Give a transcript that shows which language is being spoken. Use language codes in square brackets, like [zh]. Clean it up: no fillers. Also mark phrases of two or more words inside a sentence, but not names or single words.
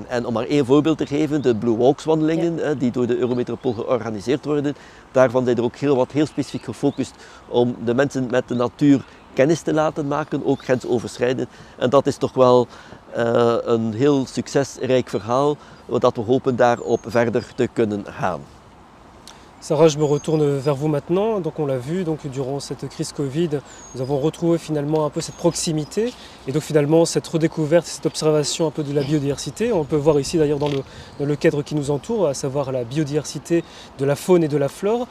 [nl] En om maar één voorbeeld te geven, de Blue Walks wandelingen die door de Eurometropool georganiseerd worden, daarvan zijn er ook heel specifiek gefocust om de mensen met de natuur kennis te laten maken, ook grensoverschrijdend. En dat is toch wel een heel succesrijk verhaal, dat we hopen daarop verder te kunnen gaan. [fr] Sarah, je me retourne vers vous maintenant. Donc on l'a vu, donc durant cette crise Covid, nous avons retrouvé finalement un peu cette proximité et donc finalement cette redécouverte, cette observation un peu de la biodiversité. On peut voir ici d'ailleurs dans le cadre qui nous entoure, à savoir la biodiversité de la faune et de la flore.